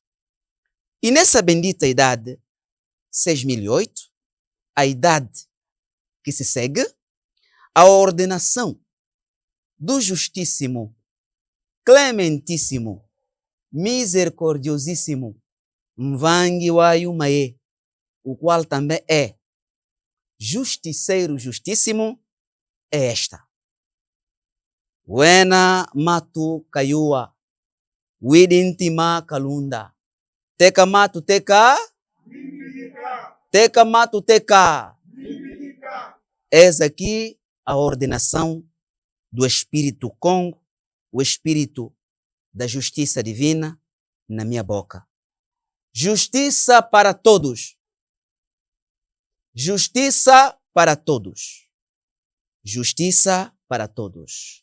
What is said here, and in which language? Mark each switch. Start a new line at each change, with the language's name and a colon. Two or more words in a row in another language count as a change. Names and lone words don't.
Portuguese: E nessa bendita idade 6008, a idade que se segue, a ordenação do Justíssimo, Clementíssimo, Misericordiosíssimo Mvangi Wayumae, o qual também é Justiceiro Justíssimo, é esta.
Kongo: Wena matu kayua, widintima kalunda, teka matu teka, teka matu teka.
Portuguese: Eis aqui a ordenação do Espírito Congo, o Espírito da Justiça Divina na minha boca. Justiça para todos. Justiça para todos. Justiça para todos.